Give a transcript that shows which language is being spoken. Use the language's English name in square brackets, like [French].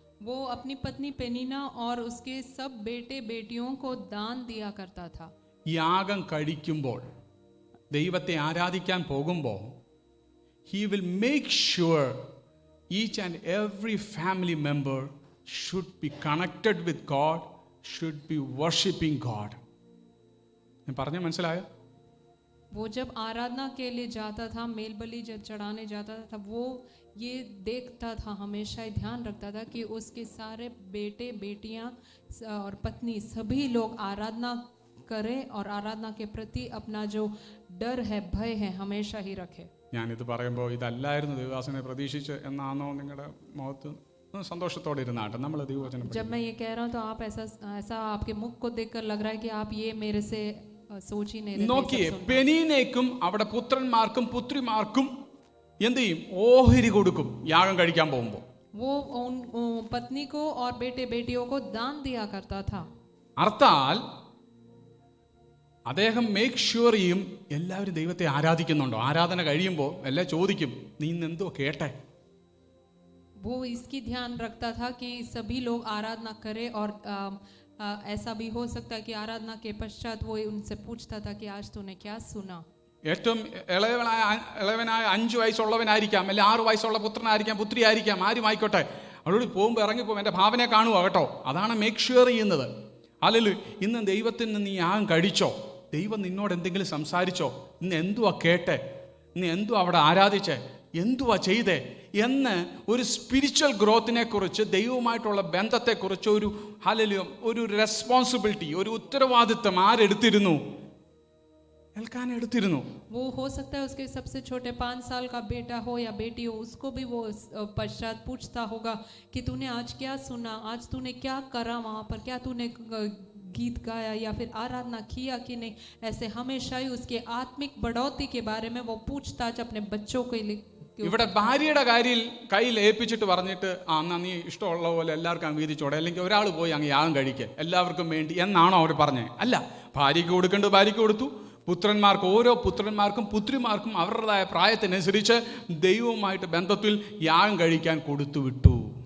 [Hindi] वो अपनी पत्नी पेनीना और उसके सब बेटे बेटियों को दान दिया करता था. [Malayalam] യാഗം കഴിക്കുമ്പോൾ, ദൈവത്തെ ആരാധിക്കാൻ പോകുമ്പോൾ, [English] he will make sure each and every family member should be connected with God, should be worshiping God. [Malayalam] ഞാൻ പറഞ്ഞ മനസ്സിലായോ? [Hindi] वो जब आराधना के लिए जाता था, मेल बलि जब चढ़ाने जाता था, वो ये देखता था, हमेशा ही ध्यान रखता था कि उसके सारे बेटे बेटियां और पत्नी सभी लोग आराधना करें और आराधना के प्रति अपना जो डर है, भय है, हमेशा ही रखे. [Malayalam] ഞാനിത് പറയുമ്പോൾ ഇതല്ലായിരുന്നു ദൈവദാസനെ പ്രതീക്ഷിച്ച് എന്നാണോ നിങ്ങളുടെ മുഖത്ത്? സന്തോഷത്തോടെ ഇരുന്നാട്ടെ നമ്മൾ ദൈവവചനം. [Hindi] जब मैं ये कह रहा हूँ तो आप ऐसा आपके मुख को देखकर लग रहा है कि आप ये मेरे से सोच ही नहीं रहे. [Malayalam] നോക്കിയേ, പെനീനേക്കും അവിടെ പുത്രന്മാർക്കും പുത്രിമാർക്കും എന്ത് ചെയ്യും? ഓഹരി കൊടുക്കും യാഗം കഴിക്കാൻ പോകുമ്പോൾ. [Hindi] वो उन पत्नी को और बेटे बेटियों को दान दिया करता था. [Malayalam] അർത്ഥാൽ അദ്ദേഹം മേക്ക് ഷുവർ ചെയ്യും എല്ലാവരും ദൈവത്തെ ആരാധിക്കുന്നുണ്ടോ. ആരാധന കഴിയുമ്പോൾ എല്ലാം ചോദിക്കും, നീ ഇന്ന് എന്തോ കേട്ടെ. [Hindi] वो इसकी ध्यान रखता था कि सभी लोग आराधना करें और ऐसा भी हो सकता है कि आराधना के पश्चात वो उनसे पूछता था कि आज तूने क्या सुना. [Malayalam] ഏറ്റവും ഇളവനായ 5 വയസ്സുള്ളവനായിരിക്കാം, അല്ലെങ്കിൽ 6 വയസ്സുള്ള പുത്രനായിരിക്കാം, പുത്രി ആയിരിക്കാം, ആരും ആയിക്കോട്ടെ, അവളോട് പോകുമ്പോൾ ഇറങ്ങിപ്പോകും, എൻ്റെ ഭാവനെ കാണുക കേട്ടോ. അതാണ് മേക്ക് ഷുവർ ചെയ്യുന്നത്. അല്ലെങ്കിൽ ഇന്ന് ദൈവത്തിൽ നിന്ന് നീ യാഗം കഴിച്ചോ, ദൈവം നിന്നോട് എന്തെങ്കിലും സംസാരിച്ചോ, ഇന്ന് എന്തുവാ കേട്ടെ, ഇന്ന് എന്തുവാ അവിടെ ആരാധിച്ചേ, എന്തുവാ ചെയ്തേ എന്ന് ഒരു സ്പിരിച്വൽ ഗ്രോത്തിനെ കുറിച്ച്, ദൈവവുമായിട്ടുള്ള ബന്ധത്തെക്കുറിച്ച് ഒരു റെസ്പോൺസിബിലിറ്റി, ഒരു ഉത്തരവാദിത്വം ആരെടുത്തിരുന്നു? എൽക്കാന എടുത്തിരുന്നു. [Hindi] वो हो सकता है उसके सबसे छोटे 5 साल का बेटा हो या बेटी हो, उसको भी वो पश्चात पूछता होगा कि तूने आज क्या सुना, आज तूने क्या करा वहाँ पर, क्या तूने गीत गाया या फिर आराधना किया कि नहीं. ऐसे हमेशा ही उसके आत्मिक बढ़ोतरी के बारे में वो पूछताछ अपने बच्चों के लिए. [Malayalam] ഇവിടെ ഭാര്യയുടെ കയ്യിൽ ഏൽപ്പിച്ചിട്ട് പറഞ്ഞിട്ട് എന്നാ നീ ഇഷ്ടമുള്ള പോലെ എല്ലാവർക്കും അങ്ങ് വീതിച്ചോടെ, അല്ലെങ്കിൽ ഒരാൾ പോയി അങ്ങ് യാഗം കഴിക്കുക എല്ലാവർക്കും വേണ്ടി എന്നാണോ അവർ പറഞ്ഞത്? അല്ല, ഭാര്യയ്ക്ക് കൊടുക്കേണ്ടത് ഭാര്യയ്ക്ക് കൊടുത്തു, പുത്രന്മാർക്ക് ഓരോ പുത്രന്മാർക്കും പുത്രിമാർക്കും അവരുടേതായ പ്രായത്തിനനുസരിച്ച് ദൈവവുമായിട്ട് ബന്ധത്തിൽ യാഗം കഴിക്കാൻ കൊടുത്തു വിട്ടു.